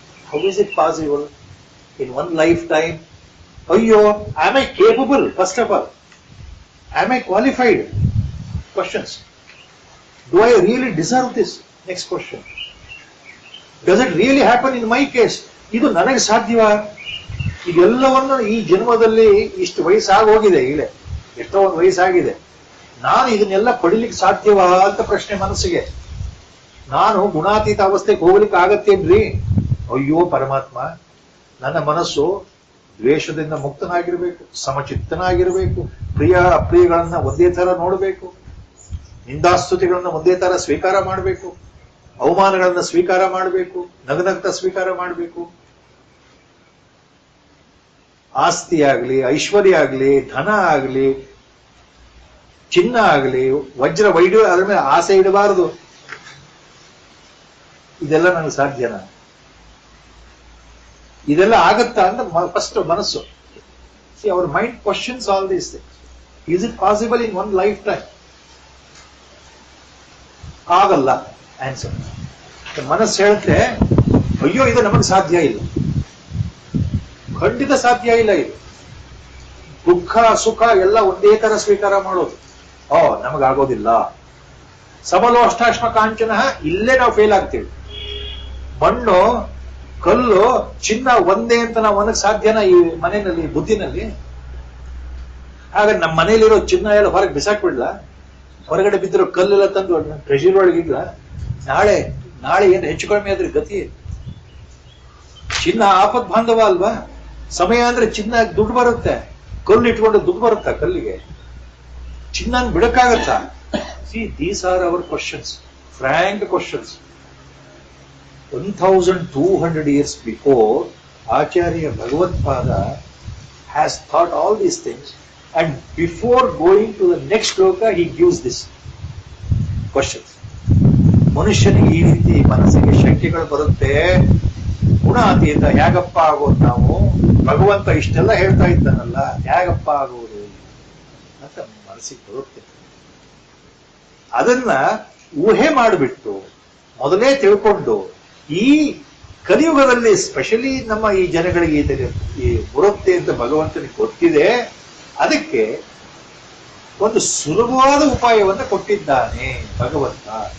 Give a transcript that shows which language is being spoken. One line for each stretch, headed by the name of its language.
English: How is it possible? In one lifetime, am I capable? First of all, am I qualified? Questions. Do I really deserve this? Next question. Does it really happen in my case?
Kannada: ಇದು ನನಗೆ ಸಾಧ್ಯವಾ? ಇದೆಲ್ಲವನ್ನು ಈ ಜನ್ಮದಲ್ಲಿ ಇಷ್ಟು ವಯಸ್ಸಾಗೋಗಿದೆ, ಈಗಲೇ ಎಷ್ಟೋ ಒಂದು ವಯಸ್ಸಾಗಿದೆ, ನಾನು ಇದನ್ನೆಲ್ಲ ಪಡಿಲಿಕ್ಕೆ ಸಾಧ್ಯವಾ ಅಂತ ಪ್ರಶ್ನೆ ಮನಸ್ಸಿಗೆ. ನಾನು ಗುಣಾತೀತ ಅವಸ್ಥೆಗೆ ಹೋಗ್ಲಿಕ್ಕೆ ಆಗತ್ತೇನ್ರಿ? ಅಯ್ಯೋ ಪರಮಾತ್ಮ, ನನ್ನ ಮನಸ್ಸು ದ್ವೇಷದಿಂದ ಮುಕ್ತನಾಗಿರ್ಬೇಕು, ಸಮಚಿತ್ತನಾಗಿರ್ಬೇಕು, ಪ್ರಿಯ ಅಪ್ರಿಯಗಳನ್ನ ಒಂದೇ ತರ ನೋಡಬೇಕು, ನಿಂದಾಸ್ತುತಿಗಳನ್ನ ಒಂದೇ ತರ ಸ್ವೀಕಾರ ಮಾಡಬೇಕು, ಅವಮಾನಗಳನ್ನ ಸ್ವೀಕಾರ ಮಾಡಬೇಕು, ನಗನಗ್ತ ಸ್ವೀಕಾರ ಮಾಡಬೇಕು. ಆಸ್ತಿ ಆಗ್ಲಿ, ಐಶ್ವರ್ಯ ಆಗ್ಲಿ, ಧನ ಆಗ್ಲಿ, ಚಿನ್ನ ಆಗ್ಲಿ, ವಜ್ರ ವೈಢೂರ್ಯ, ಅದ್ರ ಮೇಲೆ ಆಸೆ ಇಡಬಾರದು. ಇದೆಲ್ಲ ನನಗೆ ಸಾಧ್ಯನಾ? ಇದೆಲ್ಲ ಆಗತ್ತಾ ಅಂತ ಫಸ್ಟ್ ಮನಸ್ಸು.
English: See, our mind questions all these things. Is it possible in one lifetime?
Kannada: ಆಗಲ್ಲ. ಆನ್ಸರ್. ಮನಸ್ಸು ಹೇಳುತ್ತೆ, ಅಯ್ಯೋ ಇದು ನಮಗೆ ಸಾಧ್ಯ ಇಲ್ಲ, ಖಂಡಿತ ಸಾಧ್ಯ ಇಲ್ಲ. ಇದು ದುಃಖ ಸುಖ ಎಲ್ಲ ಒಂದೇ ತರ ಸ್ವೀಕಾರ ಮಾಡೋದು, ನಮಗಾಗೋದಿಲ್ಲ.
Sanskrit: ಸಮಲೋ ಅಷ್ಟಾಶ್ಮ ಕಾಂಚನ,
Kannada: ಇಲ್ಲೇ ನಾವು ಫೇಲ್ ಆಗ್ತೀವಿ. ಮಣ್ಣು ಕಲ್ಲು ಚಿನ್ನ ಒಂದೇ ಅಂತ ನಾವು ಅನ್ನಕ್ ಸಾಧ್ಯನಾ ಈ ಮನೆಯಲ್ಲಿ, ಬುದ್ಧಿನಲ್ಲಿ? ಹಾಗೆ ನಮ್ಮ ಮನೆಯಲ್ಲಿರೋ ಚಿನ್ನ ಎಲ್ಲ ಹೊರಗೆ ಬಿಸಾಕ್ಬಿಡ್ಲ? ಹೊರಗಡೆ ಬಿದ್ದಿರೋ ಕಲ್ಲೆಲ್ಲ ತಂದು ಟ್ರೆಷರಿ ಒಳಗಿಲ್ಲ? ನಾಳೆ ಏನು ಹೆಚ್ಚು ಕಡಿಮೆ ಆದ್ರೆ ಗತಿ? ಚಿನ್ನ ಆಪತ್ ಬಾಂಧವ ಅಲ್ವಾ? ಸಮಯ ಅಂದ್ರೆ ಚಿನ್ನ ದುಡ್ಡು ಬರುತ್ತೆ, ಕಲ್ಲು ಇಟ್ಕೊಂಡು ದುಡ್ಡು ಬರುತ್ತಾ ಕಲ್ಲಿಗೆ? ಚಿನ್ನ ಬಿಡಕ್ಕಾಗತ್ತಾ?
English: See, these are our questions, frank questions. 1200 years before, Acharya Bhagavad-pada has thought all these things, and before going to the next shloka, he gives this questions.
Kannada: ಮನುಷ್ಯನಿಗೆ ಈ ರೀತಿ ಮನಸ್ಸಿಗೆ ಶಂಕೆಗಳು ಬರುತ್ತೆ, ಗುಣಾತೀತ ಹೇಗಪ್ಪ ಆಗೋದು ನಾವು? ಭಗವಂತ ಇಷ್ಟೆಲ್ಲ ಹೇಳ್ತಾ ಇದ್ದಾನಲ್ಲ, ಹೇಗಪ್ಪ ಆಗೋದು ಅಂತ ಮನಸ್ಸಿಗೆ ಬರುತ್ತೆ. ಅದನ್ನ ಊಹೆ ಮಾಡಿಬಿಟ್ಟು ಮೊದಲೇ ತಿಳ್ಕೊಂಡು, ಈ ಕಲಿಯುಗದಲ್ಲಿ ಸ್ಪೆಷಲಿ ನಮ್ಮ ಈ ಜನಗಳಿಗೆ ಈ ಬರುತ್ತೆ ಅಂತ ಭಗವಂತನಿಗೆ ಗೊತ್ತಿದೆ, ಅದಕ್ಕೆ ಒಂದು ಸುಲಭವಾದ ಉಪಾಯವನ್ನು ಕೊಟ್ಟಿದ್ದಾನೆ ಭಗವಂತ.